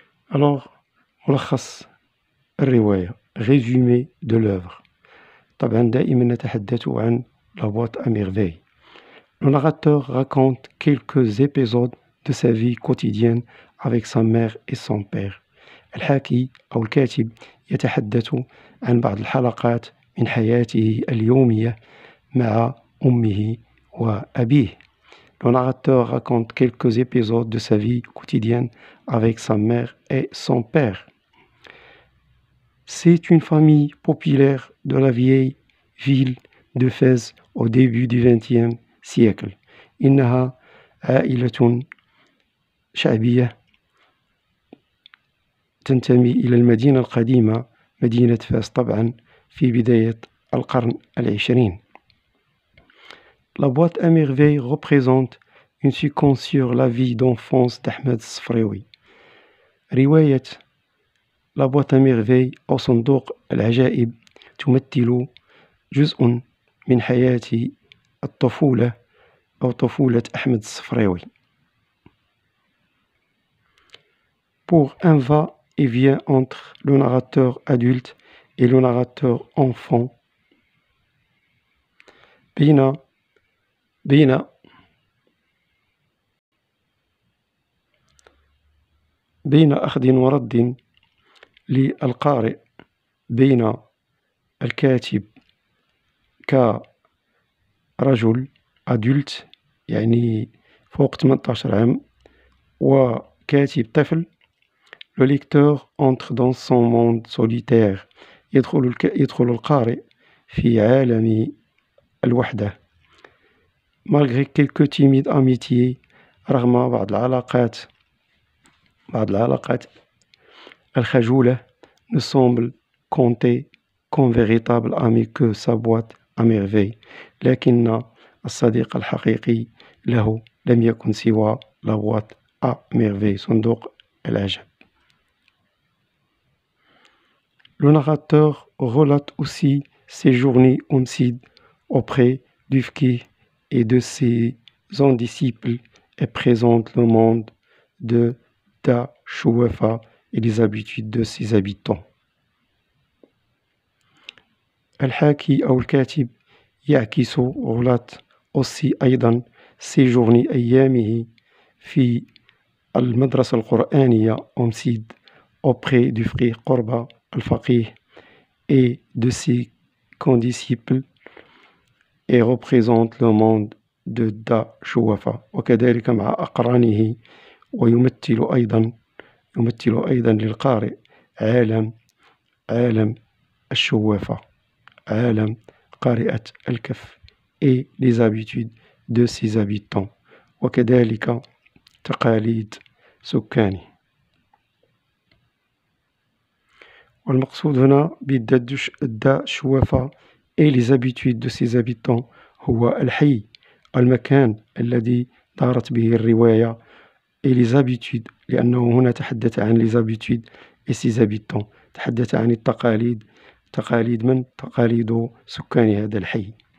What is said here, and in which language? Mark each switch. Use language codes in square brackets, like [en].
[fr] Alors, [ar] ملخص الرواية, [fr] résumé de l'œuvre. [ar] طبعا دائما نتحدث عن La boîte à merveilles. [fr] Le narrateur raconte quelques épisodes de sa vie quotidienne avec sa mère et son père. [ar] الحاكي أو الكاتب يتحدث عن بعض الحلقات من حياته اليومية مع أمه وأبيه. [fr] Le narrateur raconte quelques épisodes de sa vie quotidienne avec sa mère et son père. C'est une famille populaire de la vieille ville de Fès au début du XXe siècle. [ar] إنها عائلة شعبية تنتمي إلى المدينة القديمة مدينة فاس طبعا في بداية القرن العشرين. [fr] La boîte à merveilles représente une séquence sur la vie d'enfance d'Ahmed الصفراوي. [ar] رواية La boîte à merveilles أو صندوق العجائب تمثل جزء من حياة الطفولة أو طفولة أحمد الصفراوي. [fr] Pour un va-et-vient entre le narrateur adulte et le narrateur enfant, [ar] بين أخذ ورد للقارئ بين الكاتب كرجل adulte يعني فوق 18 عام وكاتب طفل. [fr] Le lecteur entre dans son monde solitaire. [ar] يدخل القارئ في عالم الوحدة. [fr] Malgré quelques timides amitiés, [ar] رغم بعض العلاقات الخجولة, [fr] ne semble compter comme véritable ami que sa boîte à merveilles. [ar] لكن الصديق الحقيقي له لم يكن سوى la boîte à merveilles, صندوق العجب. [fr] Le narrateur relate aussi ses journées homicides auprès du fqih et de ses disciples et présente le monde de Tachouafa et les habitudes de ses habitants. [ar] الحاكي أو الكاتب يعكس [fr] relate aussi [ar] أيضا [fr] ses journées [ar] أيامه في المدرسة القرآنية أمسيد [fr] auprès du frère [ar] قرب الفقيه [fr] et de ses condisciples et représente le monde de Tachouafa [ar] وكذلك مع أقرانه ويمثل أيضا للقارئ عالم الشوافة, عالم قارئة الكف [fr] et les habitudes de ses habitants [ar] وكذلك تقاليد سكانه. والمقصود هنا بالدشوفة [fr] et les habitudes de ses habitants [ar] هو الحي، المكان الذي دارت به الرواية، [fr] et les habitudes [ar] لأنه هنا تحدث عن [fr] les habitudes et ses habitants، [ar] تحدث عن التقاليد، تقاليد من؟ تقاليد سكان هذا الحي.